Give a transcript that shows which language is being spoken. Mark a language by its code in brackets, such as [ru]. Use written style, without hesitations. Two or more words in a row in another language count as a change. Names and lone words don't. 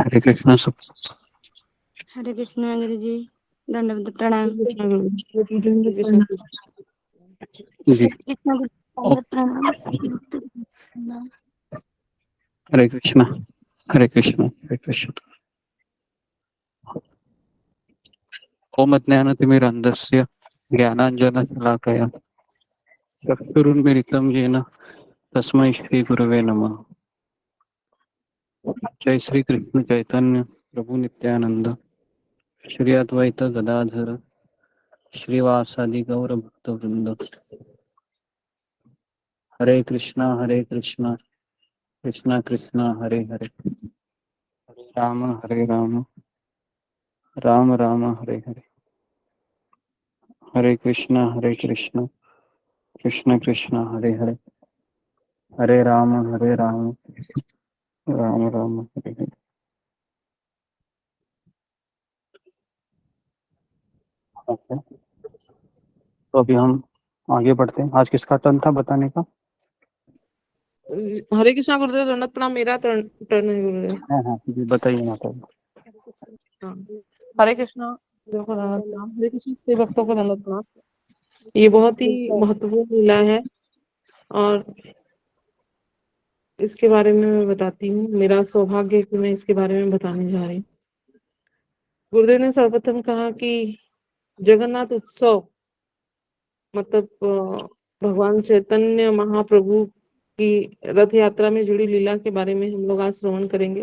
[hi] हरे कृष्ण सब। हरे कृष्णा गुरु जी, दंडवत प्रणाम। कृष्ण गुरु जी। दंडवत कृष्ण प्रणाम। जी। कृष्णा गुरु ओ- दंडवत प्रणाम। हरे कृष्णा हरे कृष्णा हरे कृष्णा। [sa] ओम ज्ञानतिमिरन्धस्य ज्ञानाञ्जनशलाकया चक्षुरुन्मिलितं येन तस्मै श्रीगुरवे नमः। जय श्री कृष्ण चैतन्य प्रभु नित्यानंद श्री अद्वैत गदाधर श्रीवासादि गौर भक्त वृंद। हरे कृष्णा कृष्णा कृष्णा हरे हरे, हरे राम राम राम हरे हरे, हरे कृष्णा कृष्णा कृष्णा हरे हरे, हरे राम राम राम हरे हरे। [hi] ओके, तो अभी हम आगे बढ़ते हैं। आज किसका टर्न था बताने का? हरे कृष्णा गुरुदेव, दंडवत प्रणाम। मेरा टर्न है गुरुदेव। हाँ हाँ जी, बताइए माता। हाँ। हरे कृष्णा गुरुदेव को दंडवत प्रणाम। हरे कृष्ण से भक्तों को दंडवत प्रणाम। ये बहुत ही महत्वपूर्ण लीला है और इसके बारे में मैं बताती हूँ। मेरा सौभाग्य है कि मैं इसके बारे में बताने जा रही हूँ। गुरुदेव ने सर्वप्रथम कहा कि जगन्नाथ उत्सव मतलब भगवान चैतन्य महाप्रभु की रथ यात्रा में जुड़ी लीला के बारे में हम लोग आज श्रवण करेंगे।